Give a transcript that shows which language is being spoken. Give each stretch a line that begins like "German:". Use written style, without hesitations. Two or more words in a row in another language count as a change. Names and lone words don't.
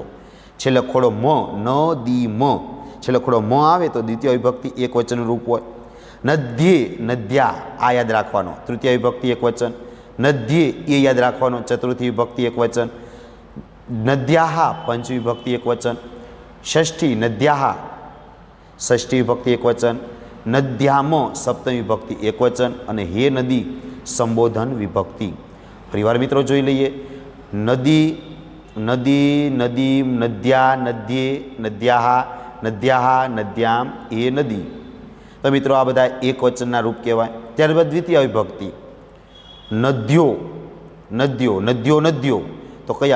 Gujarati: છેલ્લે ખોડો મ, નદી મ, છેલ્લે ખોડો મ આવે તો દ્વિતીય વિભક્તિ એક વચન રૂપ હોય.
Sanskrit: નદ્યે, નદ્યા
Gujarati: આ યાદ રાખવાનો, તૃતીય વિભક્તિ એક વચન. નદ્યે એ યાદ રાખવાનો, ચતુર્થી વિભક્તિ એક વચન. નદ્યાહા પંચમી વિભક્તિ એક વચન.
Sanskrit: षष्ठी नद्याः षष्ठी विभक्ति एकवचन, नद्याम सप्तमी विभक्ति एकवचन
Gujarati: અને હે નદી સંબોધન વિભક્તિ। ફરીવાર મિત્રો જોઈ લઈએ,
Sanskrit: નદી, નદી, નદીમ, નદ્યા, નદ્યે, નદ્યાः, નદ્યાः, નદ્યામ,
Gujarati: એ નદી। તો મિત્રો આ બધા એકવચનના રૂપ કહેવાય। ત્યારબાદ દ્વિતીય વિભક્તિ
Sanskrit: નદ્યો, નદ્યો, નદ્યો, નદ્યો,
Gujarati: તો કયા?